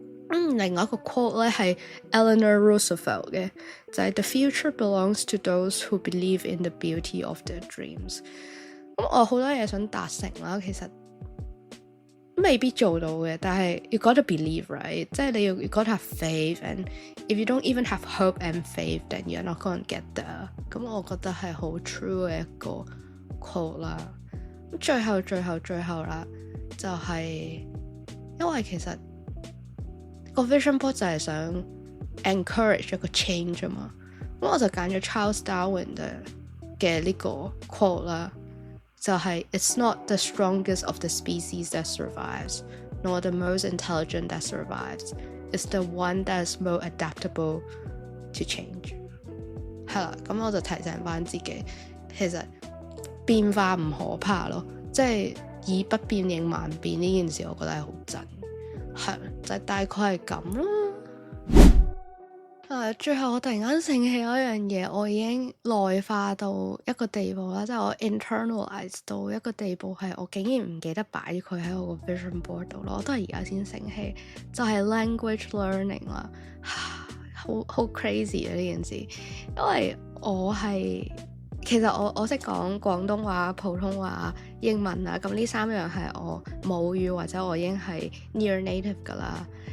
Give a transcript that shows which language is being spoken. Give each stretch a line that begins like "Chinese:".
Cantonese: 另外一個 quote 咧係 Eleanor Roosevelt 嘅，就係
English: The future belongs to those who believe in the beauty of their dreams。
Cantonese: 咁我好多嘢想達成啦，其實未必做到嘅，但係
English: you gotta believe right，
Cantonese: 即係你要
English: you gotta have faith and if you don't even have hope and faith then you're not gonna get there。
Cantonese: 咁我覺得係好 true 嘅一個 quote 啦。咁最後啦，就係因為其實個 vision board 就係想 encourage 一個 change 啊嘛，咁我就揀咗 Charles Darwin 嘅呢個 quote 啦，就係
English: It's not the strongest of the species that survives, nor the most intelligent that survives. It's the one that is most adaptable to change。
Cantonese: 係啦，咁我就提醒翻自己，其實變化唔可怕咯，即係以不變應萬變呢件事，我覺得係好真。係就係大概係咁咯。最後我突然間醒起有一樣嘢，我已經內化到一個地步啦，即係我 internalize 到一個地步，係我竟然唔記得擺佢喺我個 vision board 度咯，我都係而家先醒起，就係 language learning 啦，好 crazy 啊呢件事，因為其實我識講廣東話、普通話、英文啊，咁呢三樣係我母語或者我已經係 near native 噶啦。